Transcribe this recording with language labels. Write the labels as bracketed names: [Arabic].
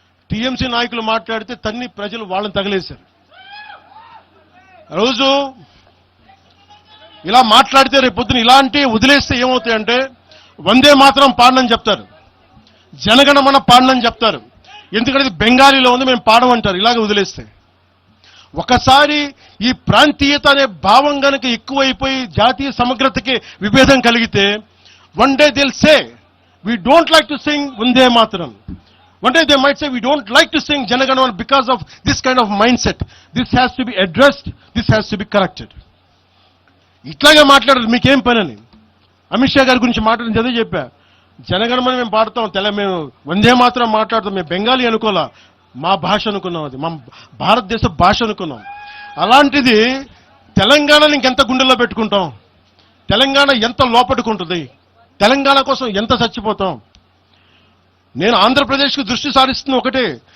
[Telugu] TMC నాయకులు మాట్లాడితే తన్ని ప్రజలు వాళ్ళని తగిలేశారు. రోజు ఇలా మాట్లాడితే రేపు పొద్దున ఇలాంటి వదిలేస్తే ఏమవుతాయంటే, వందే మాత్రం పాడనని చెప్తారు, జనగణమన పాడనని చెప్తారు. ఎందుకంటే ఇది బెంగాలీలో ఉంది, మేము పాడమంటారు ఇలాగ వదిలేస్తే. ఒకసారి ఈ ప్రాంతీయత అనే భావం గనక ఎక్కువైపోయి జాతీయ సమగ్రతకి విభేదం కలిగితే, [English] one day [Hindi] Dil say [English] we don't like to sing Vande Mataram. One day they might say we don't like to sing Janaganamana because of this kind of mindset. This has to be addressed, this has to be corrected. [Telugu] ఇట్లాగే మాట్లాడరు, మీకేం పని అని. అమిత్ షా గారి గురించి మాట్లాడిన చదివి చెప్పా, జనగణమన మేము పాడతాం, మేము వందే మాత్రం మాట్లాడతాం, మేము బెంగాలీ అనుకోలే, మా భాష అనుకున్నాం, అది మా భారతదేశ భాష అనుకున్నాం. అలాంటిది తెలంగాణని ఇంకెంత గుండెల్లో పెట్టుకుంటాం, తెలంగాణ ఎంత లోపట్టుకుంటుంది, తెలంగాణ కోసం ఎంత చచ్చిపోతాం. నేను ఆంధ్రప్రదేశ్కు దృష్టి సారిస్తున్న ఒకటే,